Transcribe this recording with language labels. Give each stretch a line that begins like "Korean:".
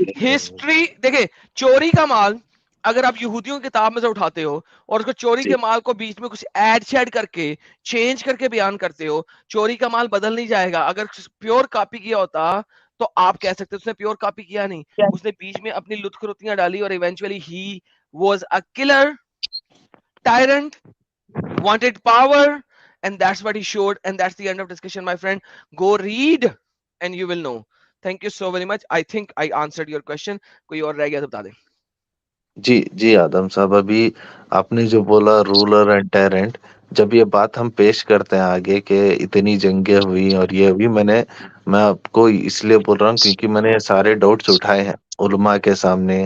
Urdu: History دیکھیں, چوری کا مال اگر آپ یہودیوں کی کتاب میں سے اٹھاتے ہو اور اس کو چوری کے مال کو بیچ میں کچھ ایڈ شیڈ کر کے چینج کر کے بیان کرتے ہو, چوری کا مال بدل نہیں جائے گا. اگر پیور کاپی کیا ہوتا تو آپ کہہ سکتے اس نے پیور کاپی کیا نہیں, اس نے بیچ میں اپنی لطف رتیاں ڈالی, اور
English: Eventually he was a killer, tyrant, wanted power, and that's what he showed, and that's the end of discussion, my friend. Go read and you will know. Thank you so very much. I think I answered your question.
Urdu: کوئی اور رہ گیا تو بتا دیں. جی آدم صاحب, ابھی آپ نے جو بولا رولر اینڈ ٹیرنٹ, جب یہ بات ہم پیش کرتے ہیں آگے کہ اتنی جنگیں ہوئی اور یہ ہوئی, میں آپ کو اس لیے بول رہا ہوں کیونکہ میں نے سارے ڈاؤٹس اٹھائے ہیں علماء کے سامنے.